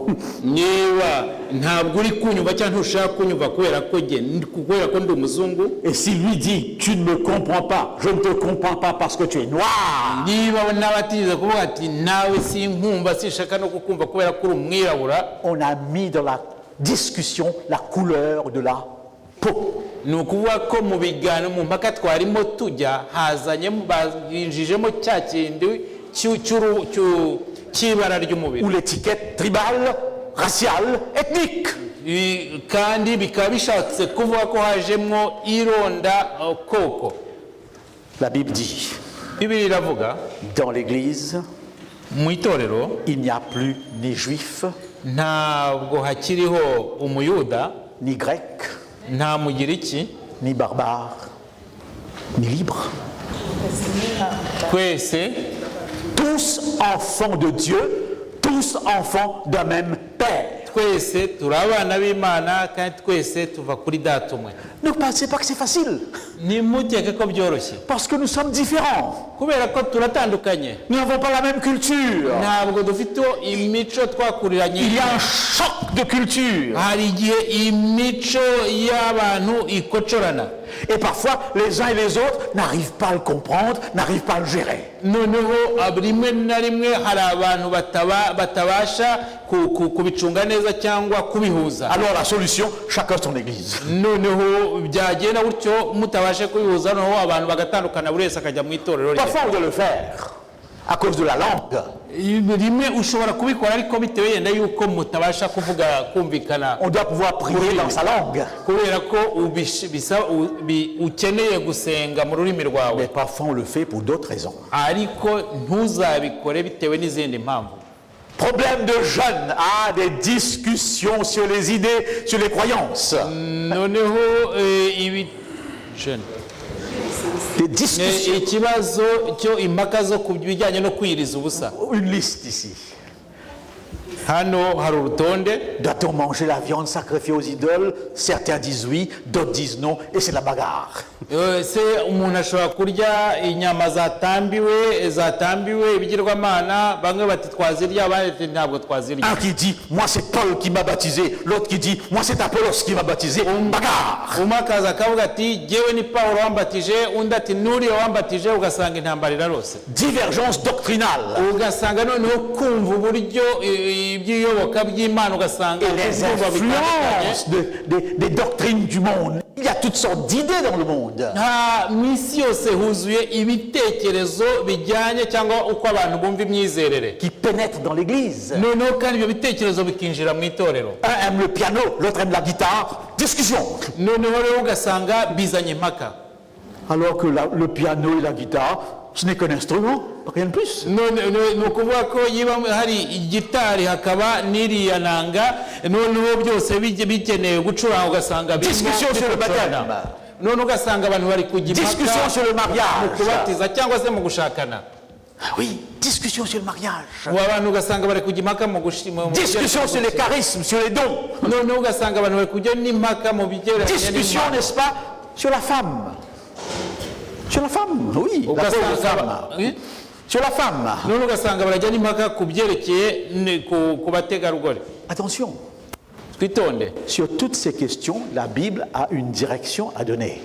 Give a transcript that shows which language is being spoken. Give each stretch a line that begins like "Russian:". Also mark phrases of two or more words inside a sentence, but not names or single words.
Kinyarwanda: niba ntabwo uri kunyumva cyangwa ntushaka kunyumva kubera ko ndi umuzungu,
French: et s'il lui dit tu ne me comprends pas, je ne te comprends pas parce que tu es noir,
Kinyarwanda: niba n'abatigeze kuvuga ati nawe sinkumva sinshaka no kukumva kubera ko uri umwirabura,
French: on a mis dans la discussion la couleur de la peau.
Kinyarwanda: ni ukuvuga ko mu biganiro mu mpaka twarimo tujya binjijemo cya kindi cy'ibara ry'umubiri
French: Ou l'étiquette tribale, raciale, ethnique.
Kinyarwanda: kandi bikaba bishatse kuvuga ko hajemo ironda koko.
French: La Bible dit,
Kinyarwanda: Bibiliya iravuga
French: dans l'Église,
Kinyarwanda: mu itorero
French: il n'y a plus ni juif,
Kinyarwanda: ntabwo hakiriho umuyuda,
French: ni grec,
Kinyarwanda: nta mugiriki,
French: ni barbare, ni libre.
Kinyarwanda: twese
French: Tous enfants de Dieu, tous enfants d'un même Père.
Kinyarwanda: twese turi abana b'Imana kandi twese tuva kuri data umwe.
French: Ne pensez pas que c'est facile,
Kinyarwanda: Nimukeke ko byoroshye
French: parce que nous sommes différents.
Kinyarwanda: kubera ko turatandukanye,
French: Nous n'avons pas la même culture.
Kinyarwanda: ntabwo dufite imico twakuriranye.
French: Il y a un choc de culture.
Kinyarwanda: hari igihe imico y'abantu ikocorana,
French: Et parfois, les uns et les autres n'arrivent pas à le comprendre, n'arrivent pas à le gérer.
Kinyarwanda: noneho rimwe na rimwe hari abantu batabasha kubicunga neza cyangwa kubihuza.
French: Alors la solution, chacun son église.
Kinyarwanda: noneho byagenda gutyo mutabashe kubihuza, noneho abantu bagatandukana buri wese akajya mu itorero rye.
French: Parfois, on doit le faire à cause de la langue.
Kinyarwanda: rimwe ushobora kubikora ariko bitewe yenda yuko mutabasha kumvikana,
French: On doit pouvoir prier dans sa langue.
Kinyarwanda: kubera ko ukeneye gusenga mu rurimi rwawe,
French: Mais parfois, on le fait pour d'autres raisons.
Kinyarwanda: ariko ntuzabikore bitewe n'izindi mpamvu.
French: Problème de jeunes, des discussions sur les idées, sur les croyances.
Kinyarwanda: noneho
French: Des discussions.
Kinyarwanda: ikibazo cyo impaka zo ku bijyanye no kwiriza ubusa.
French: Une liste ici.
Kinyarwanda: hano hari urutonde.
French: Doit-on manger la viande sacrifiée aux idoles? Certains disent oui, d'autres disent non, et c'est la bagarre.
Kinyarwanda: se umuntu ashobora kurya inyama zatambiwe ibigirwamana, bamwe bati twazirya, abandi bati ntabwo twazirya.
French: Un qui dit, moi c'est Paul qui m'a baptisé, l'autre qui dit, moi c'est Apollos qui m'a baptisé, bagarre.
Kinyarwanda: umwe akaza akavuga ati jyewe ni Pawulo wambatije, undi ati n'uriya wambatije, ugasanga intambara irarose.
French: Divergence doctrinale.
Kinyarwanda: ugasanga noneho kumva uburyo iby'iyoboka by'Imana, ugasanga
French: Et les influences des doctrines du monde. Il y a toutes sortes d'idées dans le monde.
Kinyarwanda: mu isi yose huzuye ibitekerezo bijyanye cyangwa uko abantu bumva imyizerere,
French: Qui pénètrent dans l'église.
Kinyarwanda: noneho kandi ibyo bitekerezo bikinjira mu itorero.
French: Un aime le piano, l'autre aime la guitare. Discussion.
Kinyarwanda: noneho rero ugasanga bizanye impaka.
French: Alors que le piano et la guitare, ce n'est qu'un instrument, rien de plus.
Kinyarwanda: ni ukuvuga ko yiba hari igitari hakaba n'iriya nanga, noneho byose bigenewe gucuranga, ugasanga
French: Discussion sur le baptême.
Kinyarwanda: none ugasanga abantu bari kujya
French: Discussion sur le
Kinyarwanda: mu
French: mariage.
Kinyarwanda: kubatiza cyangwa se mu gushakana.
French: Ah oui, discussion sur le mariage.
Kinyarwanda: abantu ugasanga bari kujya impaka mu
French: Discussion sur les charismes, sur les dons.
Kinyarwanda: noneho ugasanga abantu bari kujya n'impaka mu bigereranye
French: Discussion, n'est-ce pas, sur la femme. Sur la femme, oui, la pauvre femme. Sur la femme.
Kinyarwanda: none ugasanga barajya n'impaka ku byerekeye ku bategarugori.
French: Attention,
Kinyarwanda: twitonde,
French: sur toutes ces questions, la Bible a une direction à donner.